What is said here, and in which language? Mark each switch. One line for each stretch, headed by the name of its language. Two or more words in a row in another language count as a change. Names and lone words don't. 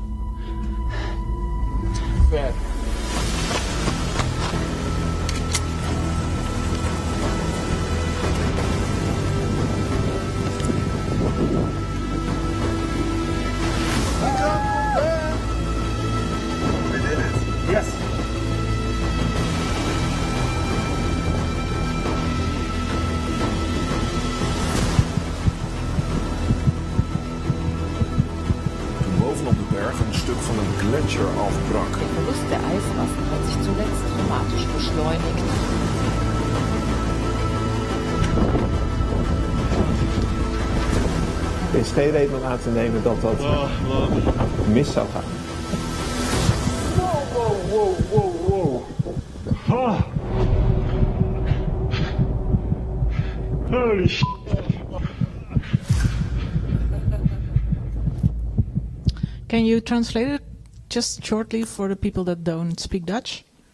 Dutch: Ver. Yes. Bovenop de berg een stuk van een gletsjer afbrak.
German: Der Verlust der Eismassen hat sich zuletzt dramatisch beschleunigt.
Dutch: is geen reden om aan te nemen dat dat mis zou gaan.
English: Wow. Holy shit. Can you translate it just shortly for the people that don't speak Dutch?